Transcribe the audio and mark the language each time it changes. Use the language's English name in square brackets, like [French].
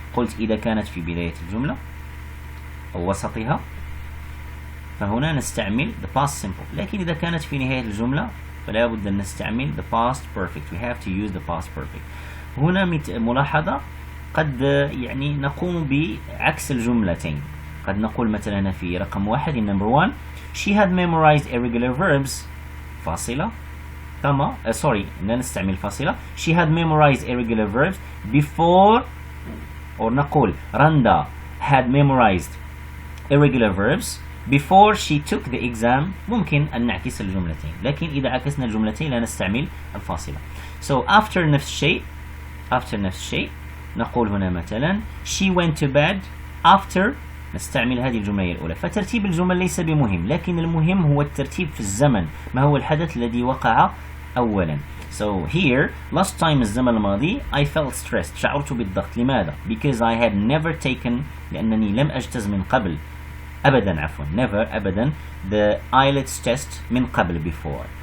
[Arabic] قلت إذا كانت في بداية الجملة أو وسطها فهنا نستعمل the past simple، لكن إذا كانت في نهاية الجملة فلا بد أن نستعمل the past perfect. [English] We have to use the past perfect. [Arabic] هنا ملاحظة قد يعني نقوم بعكس الجملتين. قد نقول مثلا في رقم 1 [English] in number 1 she had memorized irregular verbs فاصلة كما لا نستعمل فاصلة she had memorized irregular verbs before، أو نقول Randa had memorized irregular verbs before she took the exam. [Arabic] ممكن أن نعكس الجملتين، لكن إذا عكسنا الجملتين لا نستعمل الفاصلة. So after نفس الشيء نقول هنا مثلا [English] she went to bed after، [Arabic] نستعمل هذه الجملة الأولى. فترتيب الجمل ليس بمهم، لكن المهم هو الترتيب في الزمن، ما هو الحدث الذي وقع أولا. [English] So here last time الزمن الماضي I felt stressed [Arabic] شعرت بالضغط. لماذا؟ [English] Because I had never taken [Arabic] لأنني لم أجتز من قبل أبدا never أبدا the IELTS test من قبل before.